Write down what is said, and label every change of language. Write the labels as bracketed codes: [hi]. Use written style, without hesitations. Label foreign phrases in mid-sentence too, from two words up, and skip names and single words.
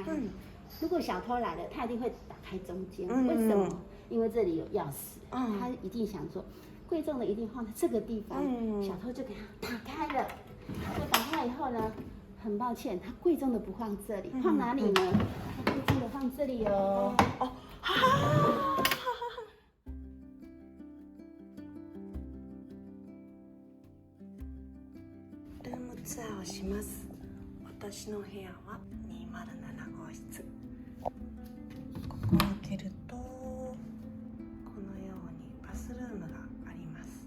[zh] 如果小偷来了，他一定会打开中间。为什么？因为这里有钥匙。他一定想说，贵重的一定放在这个地方，小偷就给他打开了。就打开以后呢？很抱歉，它贵重的不放这里，放哪里呢？它贵重的放这里哦。 [ja] ルームツアーをします。私の部屋は207号室。ここを開けるとこのようにバスルームがあります。